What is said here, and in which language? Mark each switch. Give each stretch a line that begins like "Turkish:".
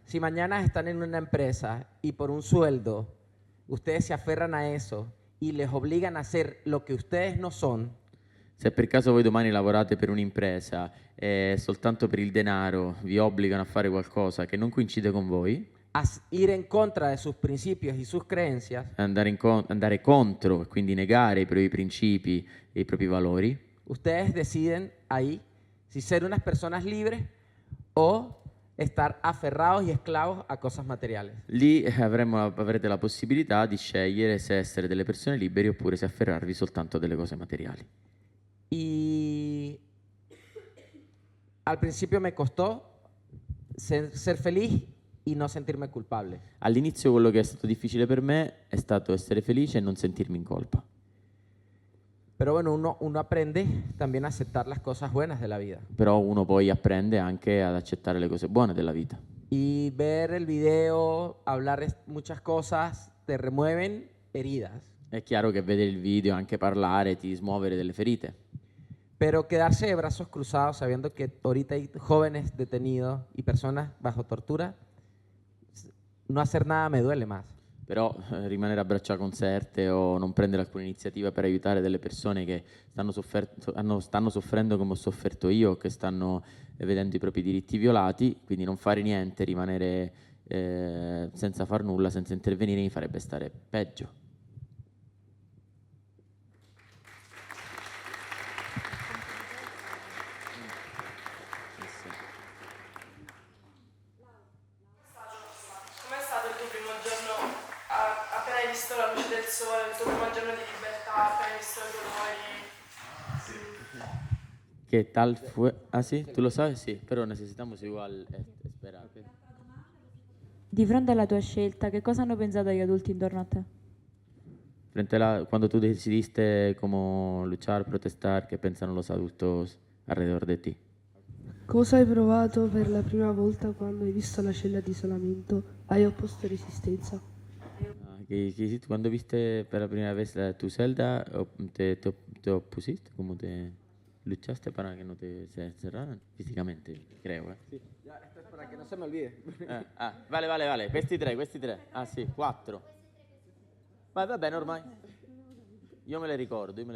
Spanish: Si mañana están en una empresa y por un sueldo ustedes se aferran a eso y les obligan a hacer lo que ustedes no son,
Italian: Se per caso voi domani lavorate per un'impresa e soltanto per il denaro vi obbligano a fare qualcosa che non coincide con voi,
Spanish: a ir en contra de sus principios y sus creencias,
Italian: andare contro e quindi negare i propri principi e i propri valori,
Spanish: ustedes deciden ahí si ser unas personas libres o estar aferrados y esclavos a cosas materiales.
Italian: lì avrete la possibilità di scegliere se essere delle persone libere oppure se afferrarvi soltanto a delle cose materiali.
Spanish: Y al principio me costó ser feliz y no sentirme culpable.
Italian: All'inizio quello che è stato difficile per me è stato essere felice e non sentirmi in colpa.
Spanish: Pero bueno, uno aprende también a aceptar las cosas buenas de la vida.
Italian: Però uno poi apprende anche ad accettare le cose buone della vita.
Spanish: Y ver el video, hablar muchas cosas, te remueven heridas.
Italian: È chiaro che vedere il video, anche parlare, ti smuovere delle ferite.
Spanish: Pero quedarse de brazos cruzados sabiendo que ahorita hay jóvenes detenidos y personas bajo tortura, no hacer nada me duele más.
Italian: Però rimanere a braccia conserte o non prendere alcuna iniziativa per aiutare delle persone che stanno soffrendo come ho sofferto io, che stanno vedendo i propri diritti violati, quindi non fare niente, rimanere senza far nulla, senza intervenire, mi farebbe stare peggio. Com'è stato il tuo primo giorno, appena hai visto la luce del sole, il tuo primo giorno di libertà, appena hai visto i colori?
Spanish: ¿Qué tal fue? Ah, sí, ¿tú lo sabes? Sí, pero necesitamos igual esperar.
Italian: Di fronte alla tua scelta, che cosa hanno pensato gli adulti intorno a te?
Spanish: Cuando tú decidiste cómo luchar, protestar, ¿qué pensaron los adultos alrededor de ti?
Italian: Cosa hai provato per la prima volta quando hai visto la cella di isolamento? Hai opposto resistenza?
Spanish: Cuando viste por la primera vez tu celda, te opusiste? ¿Cómo te luchaste para que no te cerraran físicamente? Creo, Sì. Ya, esto es para que no se me olvide.
Italian: Vale. Questi tre. Ah, sì, 4. Va bene ormai. Io me le ricordo.